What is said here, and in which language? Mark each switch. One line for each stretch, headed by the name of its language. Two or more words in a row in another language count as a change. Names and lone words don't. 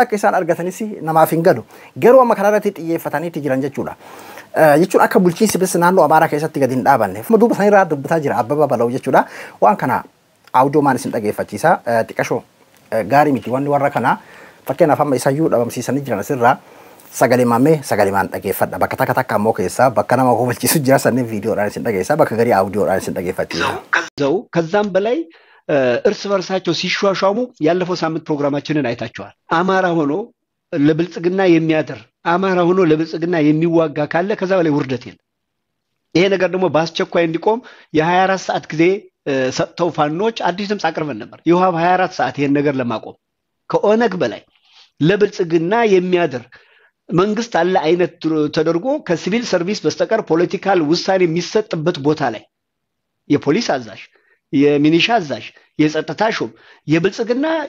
Oromo: akka isaan argatanis namaaf hin galu garuu amma kanarratti xiyyeeffataniiti jiran jechuudha jechuun akka bulchiinsi bis naannoo amaaraa keessatti gadi hin dhaabanne duuba sanirraa dubbataa jira abbaba bala'u jechuudha waan kana audio maan isin dhageeffachiisa xiqqashoo gaarii miti wanni warra kana fakkeenyaaf amma isayyuu dhabamsiisanii jiran asirraa sagalemaan dhageeffadha bakka takka ammoo keessaa bakka nama kofachiisu jira sanniin viidiyoodhaan isin dhageessaa bakka garii audioodhaan isin dhageeffachiisa
Amharic: ከዛም በላይ እርስ በርሳቸው ሲሿሿሙ ያለፈው ሳምንት ፕሮግራማችንን አይታችኋል አማራ ሆኖ ለብልጽግና የሚያደር አማራ ሆኖ ለብልጽግና የሚዋጋ ካለ ከዛ በላይ ውርደት የለም ይሄ ነገር ደግሞ በአስቸኳይ እንዲቆም የ24 ሰዓት ጊዜ ሰጥተው ፋኖች አዲስ ድምጽ አቅርበን ነበር ይሃብ 24 ሰዓት ይሄን ነገር ለማቆም ከኦነግ በላይ ለብልጽግና የሚያደር መንግስት አለ አይነት ተደርጎ ከሲቪል ሰርቪስ በስተቀር ፖለቲካል ውሳኔ የሚሰጥበት ቦታ ላይ የፖሊስ አዛዥ የሚኒሻ አዛዥ የጸጥታ ሹም የብልጽግና